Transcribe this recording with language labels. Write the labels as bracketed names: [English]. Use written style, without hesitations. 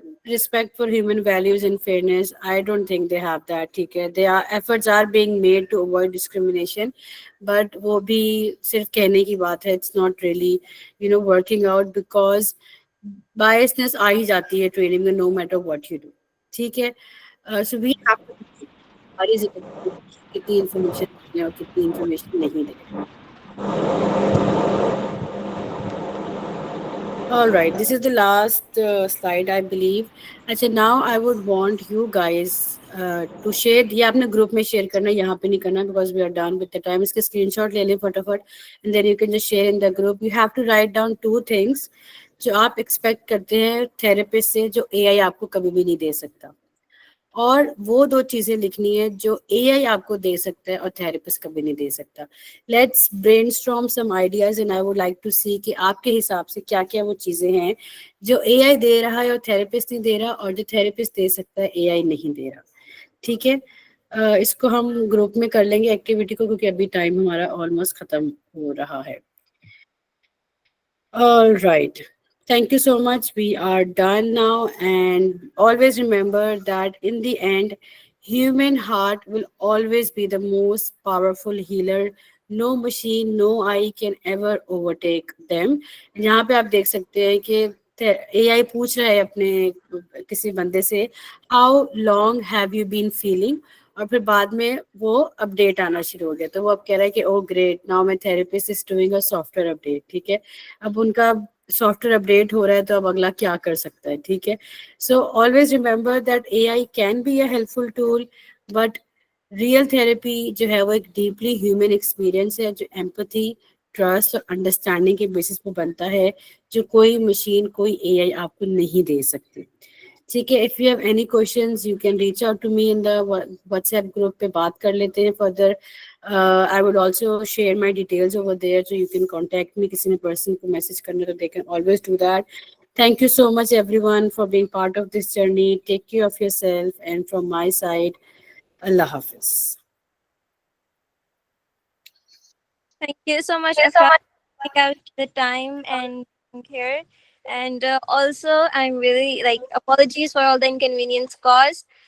[English] Respect for human values and fairness, I don't think they have that. [Urdu] ٹھیک ہے. [English] Efforts are being made to avoid discrimination, but [Urdu] وہ بھی صرف کہنے کی بات ہے. [English] It's not really working out, because biasness [Urdu] آ ہی جاتی ہے ٹریننگ میں [English] no matter what you do. [Urdu] ٹھیک ہے. [English] so we have to [Urdu] ہماری ذمہ کتنی انفارمیشن دیں اور کتنی انفارمیشن نہیں دیں. [English] All right, this is the last slide, I believe. اچھا, now I would want you guys to share. [Urdu] یہ آپ نے گروپ میں شیئر کرنا, یہاں پہ نہیں کرنا, [English] because we are done with the time. [Urdu] اس کے اسکرین شاٹ لے لیں فٹافٹ, [English] and then you can just share in the group. You have to write down 2 things [Urdu] جو آپ ایکسپیکٹ کرتے ہیں تھراپسٹ سے, جو اے آئی آپ کو کبھی بھی نہیں دے سکتا, اور وہ 2 چیزیں لکھنی ہے جو اے آئی آپ کو دے سکتا ہے اور تھراپسٹ کبھی نہیں دے سکتا. [English] let's brainstorm some ideas and I would like to see [Urdu] کہ آپ کے حساب سے کیا کیا وہ چیزیں ہیں جو اے آئی دے رہا ہے اور تھراپسٹ نہیں دے رہا, اور جو تھراپسٹ دے سکتا ہے اے آئی نہیں دے رہا. ٹھیک ہے. اس کو ہم گروپ میں کر لیں گے ایکٹیویٹی کو, کیونکہ ابھی ٹائم ہمارا آلموسٹ ختم ہو رہا ہے. [English] All right. Thank you so much. We are done now. And always remember that in the end, human heart will always be the most powerful healer. No machine, no eye can ever overtake them. [Urdu] یہاں پہ آپ دیکھ سکتے ہیں کہ اے آئی پوچھ رہا ہے اپنے کسی بندے سے, [English] how long have you been feeling, [Urdu] اور پھر بعد میں وہ اپڈیٹ آنا شروع ہو گیا. تو وہ اب کہہ رہا ہے کہ [English] Oh great, now my therapist is doing a software update. [Urdu] ٹھیک ہے. اب ان کا سافٹ ویئر اپڈیٹ ہو رہا ہے تو اب اگلا کیا کر سکتا ہے. ٹھیک ہے. [English] so always remember that A I can be a helpful tool, but [Urdu] real therapy جو ہے وہ ایک ڈیپلی ہیومن ایکسپیرئنس ہے جو ایمپتھی, ٹرسٹ اور انڈرسٹینڈنگ کے بیسس پہ بنتا ہے, جو کوئی مشین, کوئی اے آئی آپ کو نہیں دے سکتی. ٹھیک ہے. [English] if you have any questions you can reach out to me in the WhatsApp group [Urdu] پہ بات کر لیتے ہیں [English] Further. I would also share my details over there, so you can contact me. [Urdu] کسی نے پرسن کو message کرنا تو [English] they can always do that. Thank you so much everyone for being part of this journey. Take care of yourself, and from my side, Allah Hafiz. Thank you so much, Afra, for taking out the time and being here. And also, I'm really apologies for all the inconvenience caused.